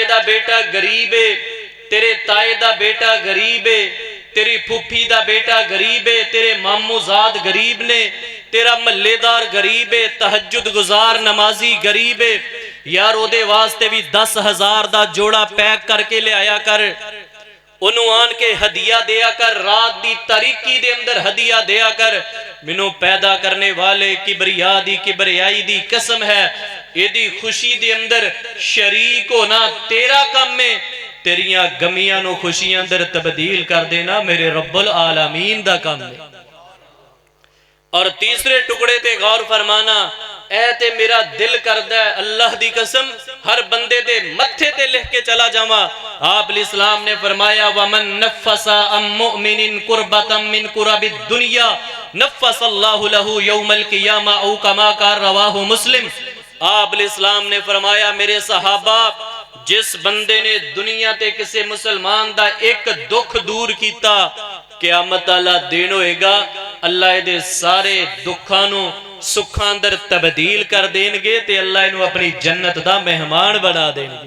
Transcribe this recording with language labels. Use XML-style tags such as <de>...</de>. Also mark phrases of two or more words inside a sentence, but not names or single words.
<pa>ਦਾ ਬੇਟਾ ਗ਼ਰੀਬ ਹੈ, ਤੇਰੇ ਤਾਏ ਦਾ ਬੇਟਾ ਗ਼ਰੀਬ ਹੈ, ਤੇਰੀ ਫੁੱਫੀ ਦਾ ਬੇਟਾ ਗ਼ਰੀਬ ਹੈ, ਤੇਰੇ ਮਾਮੂਜ਼ਾਦ ਗ਼ਰੀਬ ਨੇ, ਤੇਰਾ ਮਹੱਲੇਦਾਰ ਗ਼ਰੀਬ ਹੈ, ਤਹੱਜੁਦ ਗੁਜ਼ਾਰ ਨਮਾਜ਼ੀ ਗ਼ਰੀਬ ਹੈ, ਯਾਰ ਓਹਦੇ ਵਾਸਤੇ ਭੀ 10,000 ਦਾ ਜੋੜਾ ਪੈਕ ਕਰ ਕੇ ਲੈ ਆਇਆ ਕਰ, ਉਨ੍ਹੋਂ ਨੇ ਆਣ ਕੇ ਹਦੀਆ ਦਿਆ ਕਰ, ਰਾਤ ਦੀ ਤਾਰੀਕੀ ਦੇ ਅੰਦਰ ਹਦੀਆ ਦਿਆ ਕਰ। ਮੈਨੂੰ ਪੈਦਾ ਕਰਨ ਵਾਲੇ ਕਿਬਰੀਆ ਦੀ ਕਿਬਰੀਆਈ ਦੀ ਕਸਮ ਹੈ, ਏਹਦੀ ਖ਼ੁਸ਼ੀ ਦੇ ਅੰਦਰ ਸ਼ਰੀਕ ਹੋਣਾ ਤੇਰਾ ਕੰਮ ਹੈ, ਤੇਰੀਆਂ ਗ਼ਮੀਆਂ ਨੂੰ ਖ਼ੁਸ਼ੀਆਂ ਅੰਦਰ ਤਬਦੀਲ ਕਰ ਦੇਣਾ ਮੇਰੇ</pa> <ar>رب العالمين</ar> <pa>ਦਾ ਕੰਮ ਹੈ। ਔਰ ਤੀਸਰੇ ਟੁਕੜੇ ਤੇ ਗ਼ੌਰ ਫ਼ਰਮਾਣਾ, ਏ ਤੇ ਮੇਰਾ ਦਿਲ ਕਰਦਾ ਹੈ ਅੱਲਾਹ ਦੀ ਕਸਮ ਹਰ ਬੰਦੇ ਦੇ ਮੱਥੇ ਤੇ ਲਿਖ ਕੇ ਚਲਾ ਜਾਵਾਂ। ਆਪ ਇਸਲਾਮ ਨੇ ਫ਼ਰਮਾਇਆ</pa> <ar>ومن نفس عن مؤمن كربة من كرب الدنيا نفس الله له يوم القيامة أو كما قال رواه مسلم.</ar> <pa>ਆਪ ਇਸਲਾਮ ਨੇ ਫ਼ਰਮਾਇਆ ਮੇਰੇ ਸਹਾਬਾ, ਜਿਸ ਬੰਦੇ ਨੇ ਦੁਨੀਆ ਤੇ ਕਿਸੀ ਮੁਸਲਮਾਨ ਦਾ ਇਕ ਦੁੱਖ ਦੂਰ ਕੀਤਾ, ਕ਼ਿਆਮਤ ਵਾਲਾ ਦਿਨ ਹੋਏਗਾ ਅੱਲਾਹ ਇਹਦੇ ਸਾਰੇ ਦੁੱਖਾਂ ਨੂੰ ਸੁੱਖਾਂ ਅੰਦਰ ਤਬਦੀਲ ਕਰ ਦੇਣਗੇ ਤੇ ਅੱਲਾਹ ਇਹਨੂੰ ਅਪਣੀ ਜੰਨਤ ਦਾ ਮਹਿਮਾਨ ਬਣਾ ਦੇਣਗੇ।</pa>